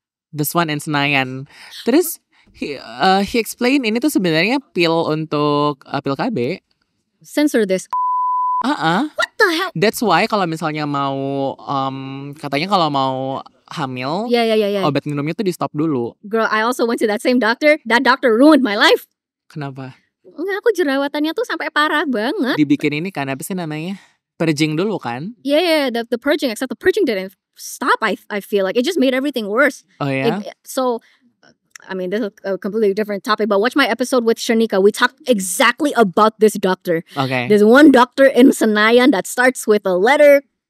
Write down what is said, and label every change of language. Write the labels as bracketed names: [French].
[English] this one in Senayan. [Indonesian] Terus [English] he explain [Indonesian] ini tuh sebenarnya pil untuk pil KB. [English] Censor this. What the hell? That's why [Indonesian] kalau misalnya mau katanya kalau mau hamil [English] Yeah. [Indonesian] obat minumnya tuh di stop dulu. [English] Girl, I also went to that same doctor. That doctor ruined my life. [Indonesian] Kenapa? Enggak, aku jerawatannya tuh sampai parah banget. Dibikin ini kan apa sih namanya? Purging dulu kan? [English] Yeah, the purging, except the purging didn't stop, I feel like. It just made everything worse. [Indonesian] Oh ya? [English] So, I mean, this is a completely different topic, but watch my episode with Shanika. We talked exactly about this doctor. [Indonesian] Oke. [English] There's one doctor in Senayan that starts with a letter.